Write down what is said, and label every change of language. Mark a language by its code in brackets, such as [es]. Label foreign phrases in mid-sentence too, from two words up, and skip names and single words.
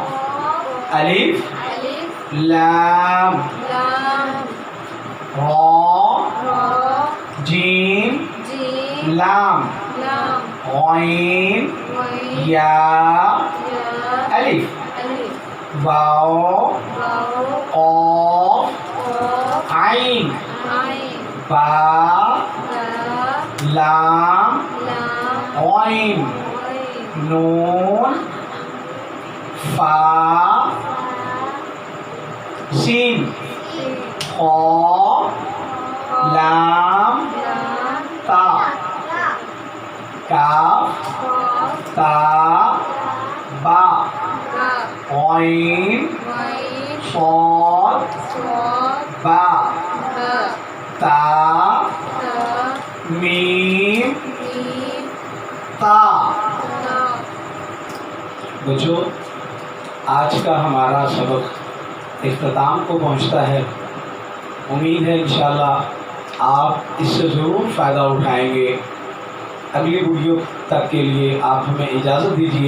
[ur] الف لام را جیم لام غین یا الف واو قاف عین با لام غین نون فا سین خا لام تا کاف تا با غین صاد با تا میم تا. بچوں، آج کا ہمارا سبق اختتام کو پہنچتا ہے. امید ہے انشاءاللہ آپ اس سے ضرور فائدہ اٹھائیں گے. اگلی ویڈیو تک کے لیے آپ ہمیں اجازت دیجیے.